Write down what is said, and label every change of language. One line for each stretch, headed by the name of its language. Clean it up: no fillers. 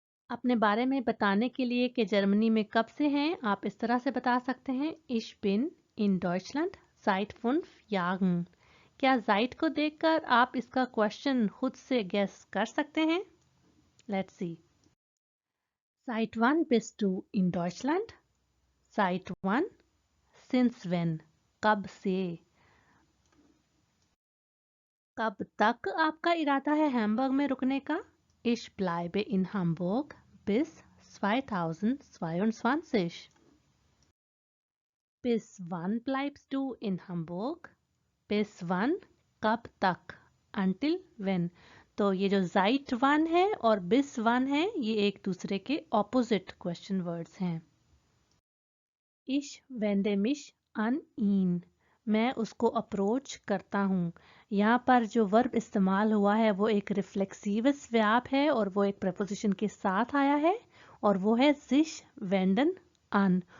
Hindi: अपने बारे में बताने के लिए कि जर्मनी में कब से हैं, आप इस तरह से बता सकते हैं
German: Ich bin in Deutschland seit 5 Jahren।
Hindi: क्या seit को देखकर आप इसका क्वेश्चन खुद से गेस कर सकते हैं?
English: Let's see।
German: Seit wann bist du in Deutschland? Seit wann?
English: Since when?
Hindi: कब से? कब तक आपका इरादा है हैम्बर्ग में रुकने का?
German: Ich bleibe in Hamburg bis 2022। Bis wann bleibst du in Hamburg? Bis wann?
Hindi: कब तक?
English: Until when?
Hindi: तो ये जो seit wann है और bis wann है, ये एक दूसरे के ऑपोजिट क्वेश्चन वर्ड्स हैं।
German: Ich wende mich an ihn।
Hindi: मैं उसको अप्रोच करता हूँ। यहाँ पर जो वर्ब इस्तेमाल हुआ है वो एक रिफ्लेक्सिवस वर्ब है और वो एक प्रपोजिशन के साथ आया है और वो है sich wenden an।